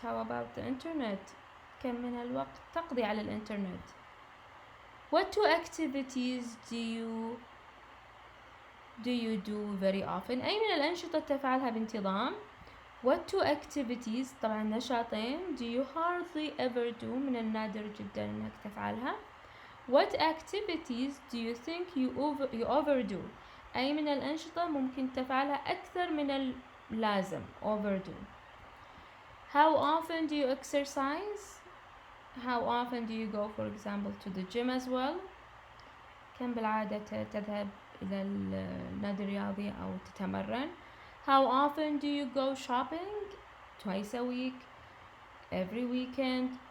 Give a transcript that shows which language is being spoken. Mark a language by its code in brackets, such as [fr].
[en] How about the internet? [ar] كم من الوقت تقضي على الإنترنت؟ [en] What two activities do you do very often? [ar] أي من الأنشطة تفعلها بانتظام؟ [en] What two activities [ar] طبعا نشاطين [en] do you hardly ever do [ar] من النادر جدا أنك تفعلها؟ [en] What activities do you think you overdo? [ar] أي من الأنشطة ممكن تفعلها أكثر من اللازم overdo. [en] How often do you exercise? How often do you go, for example, to the gym as well? [ar] كم بالعادة تذهب إلى النادي الرياضي أو تتمرن؟ [en] How often do you go shopping? Twice a week, every weekend.